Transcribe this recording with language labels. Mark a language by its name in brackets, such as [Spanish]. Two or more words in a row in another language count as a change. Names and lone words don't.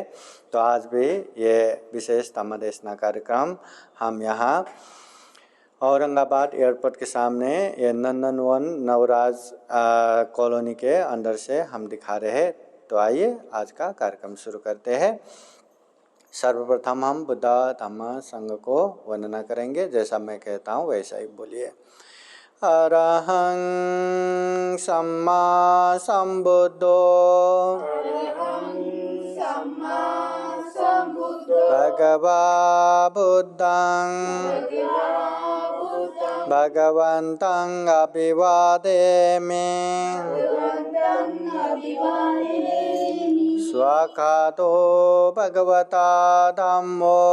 [Hindi] तो आज भी ये विशेष धम्म देशना कार्यक्रम हम यहाँ औरंगाबाद एयरपोर्ट के सामने ये नंदनवन नवराज कॉलोनी के अंदर से हम दिखा रहे हैं। तो आइए आज का कार्यक्रम शुरू करते हैं। सर्वप्रथम हम बुद्ध धम्म संघ को वंदना करेंगे। जैसा मैं कहता हूँ वैसा ही बोलिए। [Pali] अरहं सम्मा संबुद्धो भगवा बुद्धं भगवन्तं अभिवादेमि स्वाखातो भगवता धम्मो